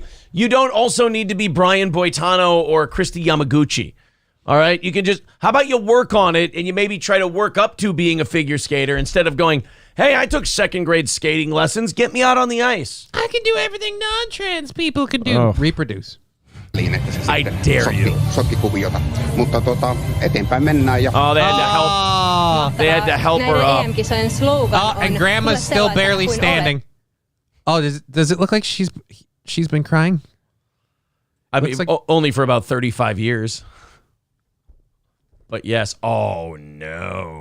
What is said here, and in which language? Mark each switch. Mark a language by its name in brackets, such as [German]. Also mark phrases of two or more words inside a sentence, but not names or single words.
[English] You don't also need to be Brian Boitano or Christy Yamaguchi. All right. You can how about you work on it and you maybe try to work up to being a figure skater instead of going, hey, I took 2nd grade skating lessons. Get me out on the ice. I can do everything non-trans people can do. Reproduce. I dare you. [Finnish] Sokkikuviota. Mutta eteenpäin mennään ja... [English] Oh, they had to help. They had to help her up. And Grandma's still barely standing. Oh, does it look like she's been crying? I mean, only for about 35 years. But yes. Oh, no.